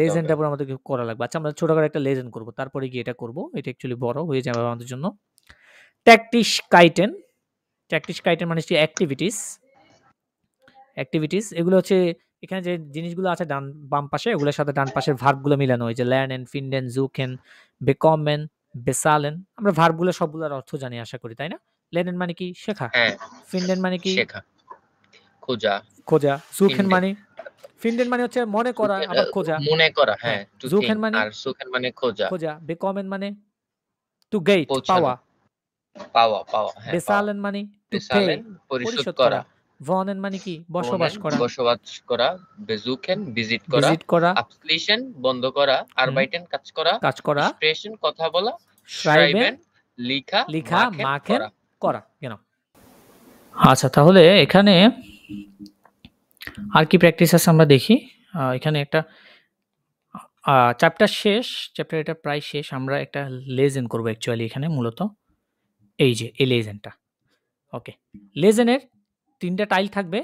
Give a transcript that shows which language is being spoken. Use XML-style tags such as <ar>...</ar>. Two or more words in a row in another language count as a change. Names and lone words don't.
<bn>লেজেন্ডটা পরে আমাদেরকে করা লাগবে। আচ্ছা, আমরা ছোট করে একটা লেজেন্ড করব, তারপরে গিয়ে এটা করব। এটা অ্যাকচুয়ালি বড় হয়ে যাবে আমাদের জন্য। ট্যাকটিশকাইটেন মানে হচ্ছে অ্যাক্টিভিটিস। এগুলো হচ্ছে এখানে যে জিনিসগুলো আছে বাম পাশে, এগুলোর সাথে ডান পাশের ভার্বগুলো মিলানো হয়েছে।</bn> <de>lernen, finden, suchen, bekommen, bezahlen।</de> <bn>আমরা ভার্বগুলো সবগুলোর অর্থ জানি আশা করি, তাই না? lernen মানে কি? শেখা। হ্যাঁ finden মানে কি? শেখা খোঁজা। খোঁজা। suchen</bn> <de>finden</de> <bn>মানে finden মানে হচ্ছে মনে করা, আবার খোঁজা। মনে করা। হ্যাঁ, হ্যাঁ to</bn> <de>suchen</de> <en>think</en> <bn>মানে আর suchen মানে খোঁজা। খোঁজা। bekommen মানে</bn> <en>to get,</en> <bn>পৌঁছানো পাওয়া। পাওয়া পাওয়া হ্যাঁ পাওয়া। bezahlen মানে</bn> <en>to pay,</en> <bn>বেসালেন পরিশোধ করা। wohnen মানে কি? বসবাস</bn> <de>wohnen</de> <bn>করা। বসবাস করা। besuchen ভিজিট করা। ভিজিট করা। abschließen বন্ধ করা। arbeiten কাজ করা। কাজ করা। sprechen কথা বলা।</bn> <de>schreiben</de> <bn>schreiben লিখা। লিখা,</bn> <de>machen machen</de> <bn>করা। করা। আচ্ছা, তাহলে এখানে আর কি প্র্যাকটিস আছে আমরা দেখি। এখানে একটা চ্যাপ্টার এটা প্রায় শেষ। আমরা একটা লেজেন্ড করব অ্যাকচুয়ালি এখানে মূলত। এই যে এই লেজেন্ডটা। ওকে, লেজেন্ডের 3টা টাইল থাকবে।</bn>